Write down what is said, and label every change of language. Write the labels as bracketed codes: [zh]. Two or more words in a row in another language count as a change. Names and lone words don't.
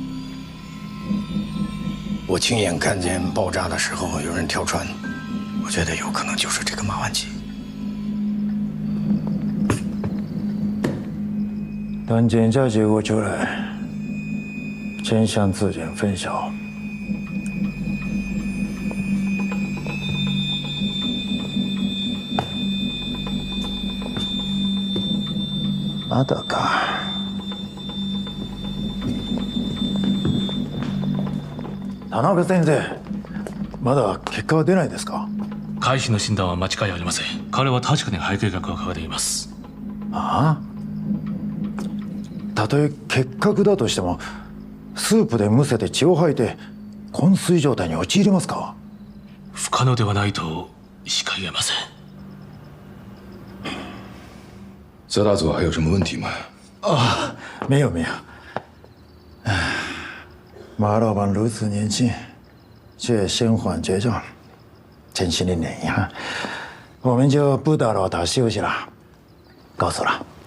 [zh] 我亲眼看见爆炸的时候有人跳船。我觉得有可能就是这个马万琪。等检查结果出来，真相自然分晓。 [ja] まだか。田中先生、まだ結果は出ないですか？回避の診断は間違いありません。彼は確かに肺結核を抱えています。ああ？たとえ結核だとしても、スープでむせて血を吐いて昏睡状態に陥りますか？不可能ではないとしか言えません。 [zh] 泽大佐还有什么问题吗？啊，没有没有。马老板如此年轻，却身患绝症，真心令人遗憾。我们就不打扰他休息了，告辞了。